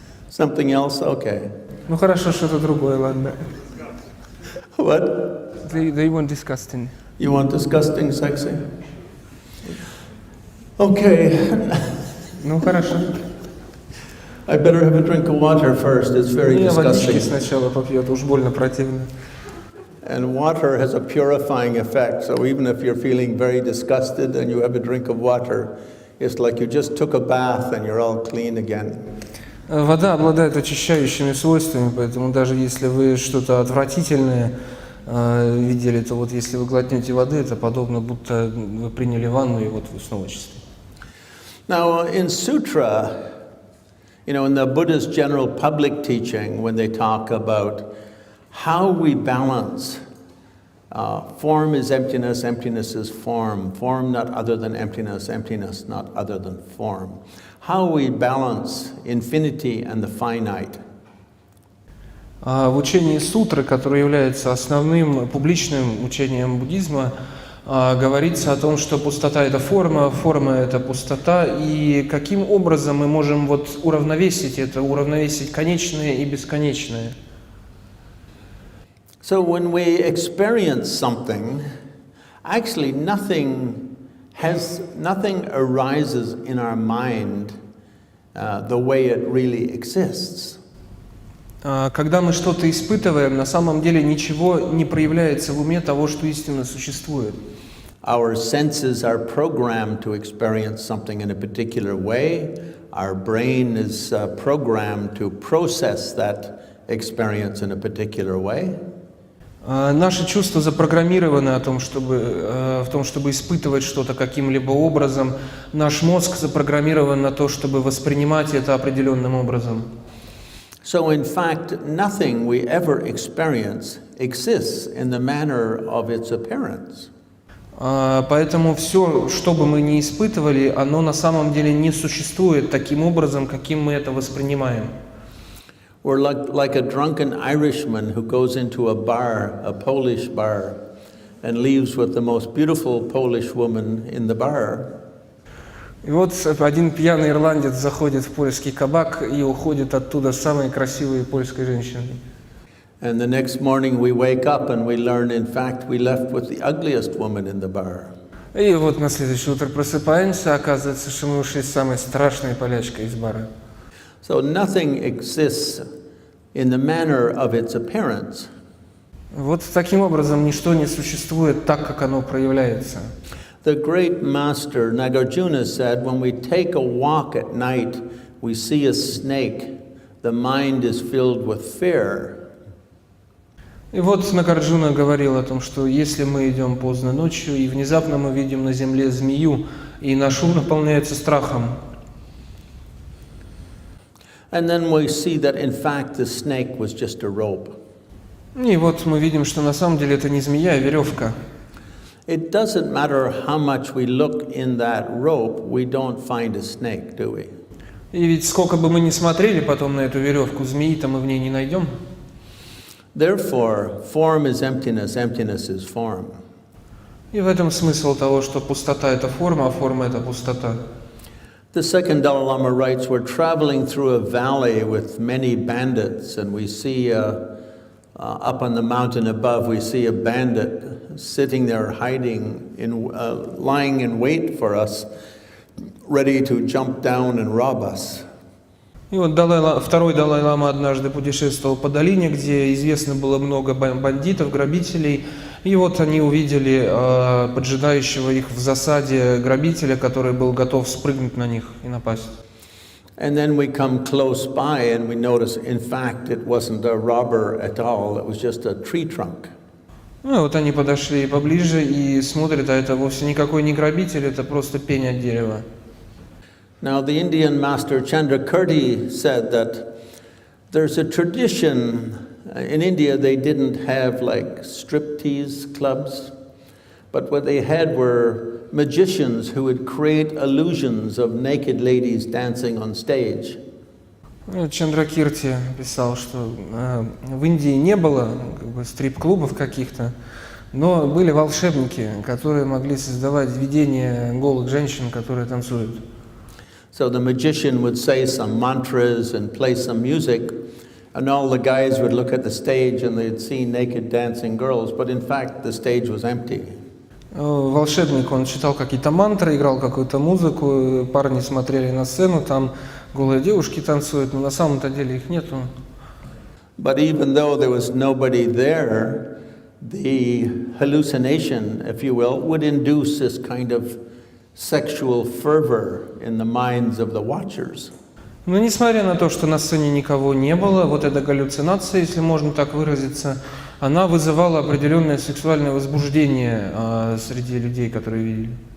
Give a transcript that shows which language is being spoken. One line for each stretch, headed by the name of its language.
English: Something else? Okay.
Russian: Ну хорошо, что-то другое, ладно.
English: What? They want disgusting. You want disgusting sexy? Okay.
Russian: Ну хорошо.
English: I better have a drink of water first. It's very
Russian: Я водички
English: disgusting.
Russian: сначала попью, уж больно противно.
English: And water has a purifying effect. So even if you're feeling very disgusted and you have a drink of water, it's like you just took a bath and you're all clean again.
Russian: Вода обладает очищающими свойствами, поэтому даже если вы что-то отвратительное видели, то вот если вы глотнете воды, это подобно, будто вы приняли ванну, и вот вы снова чисты.
English: Now, in sutra, in the Buddha's general public teaching, when they talk about how we balance form is emptiness, emptiness is form, form not other than emptiness, emptiness not other than form. How we balance infinity and the finite.
Russian: В учении сутры, которое является основным публичным учением буддизма, говорится о том, что пустота – это форма, форма – это пустота, и каким образом мы можем вот уравновесить это, уравновесить конечное и бесконечное.
English: So when we experience something, actually nothing arises in our mind the way it really exists.
Russian: Когда мы что-то испытываем, на самом деле ничего не проявляется в уме того, что истинно существует.
English: Our senses are programmed to experience something in a particular way. Our brain is programmed to process that experience in a particular way.
Russian: Наши чувства запрограммированы в том, чтобы испытывать что-то каким-либо образом. Наш мозг запрограммирован на то, чтобы воспринимать это определенным образом.
English: So in fact, nothing we ever experience exists in the manner of its appearance.
Russian: Поэтому все, что бы мы ни испытывали, оно на самом деле не существует таким образом, каким мы это воспринимаем.
English: We're like a drunken Irishman who goes into a bar, a Polish bar, and leaves with the most beautiful Polish woman in the bar.
Russian: И вот один пьяный ирландец заходит в польский кабак и уходит оттуда с самой красивой польской женщиной.
English: And the next morning we wake up and we learn, in fact, we left with the ugliest woman in the bar.
Russian: И вот на следующее утро просыпаемся, оказывается, что мы ушли с самой страшной полячкой из бара.
English: So nothing exists in the manner of its appearance.
Russian: Вот таким образом ничто не существует так, как оно проявляется.
English: The great master Nagarjuna said, when we take a walk at night, we see a snake, the mind is filled with fear.
Russian: И вот Нагарджуна говорил о том, что если мы идем поздно ночью, и внезапно мы видим на земле змею, и наш ум наполняется страхом.
English: And then we see that in fact the snake was just a rope.
Russian: И вот мы видим, что на самом деле это не змея, а веревка.
English: It doesn't matter how much we look in that rope, we don't find a snake, do we?
Russian: И ведь сколько бы мы ни смотрели потом на эту веревку, змеи-то мы в ней не найдем.
English: Therefore, form is emptiness, emptiness is form.
Russian: И в этом смысл того, что пустота — это форма, а форма — это пустота.
English: The second Dalai Lama writes, we're traveling through a valley with many bandits, and we see up on the mountain above, we see a bandit sitting there hiding, lying in wait for us, ready to jump down and rob us.
Russian: И вот второй Далай-лама однажды путешествовал по долине, где известно было много бандитов, грабителей. И вот они увидели поджидающего их в засаде грабителя, который был готов спрыгнуть на них и напасть.
English: And then we come close by and we notice, in fact, it wasn't a robber at all, it was just a tree trunk.
Russian: Ну и вот они подошли поближе и смотрят, а это вовсе никакой не грабитель, это просто пень от дерева.
English: Now, the Indian master Chandrakirti said that there's a tradition. In India, they didn't have like striptease clubs, but what they had were magicians who would create illusions of naked ladies dancing on stage.
Russian: Чандракирти писал, что в Индии не было стрип-клубов каких-то, но были волшебники, которые могли создавать видения голых женщин, которые танцуют.
English: So the magician would say some mantras and play some music, and all the guys would look at the stage and they'd see naked dancing girls, but in fact the stage was empty.
Russian: Волшебник, он читал какие-то мантры, играл какую-то музыку, парни смотрели на сцену, там голые девушки танцуют, но на самом-то деле их нету.
English: But even though there was nobody there, the hallucination, if you will, would induce this kind of sexual fervor in the minds of the watchers.
Russian: Но несмотря на то, что на сцене никого не было, вот эта галлюцинация, если можно так выразиться, она вызывала определенное сексуальное возбуждение среди людей, которые видели.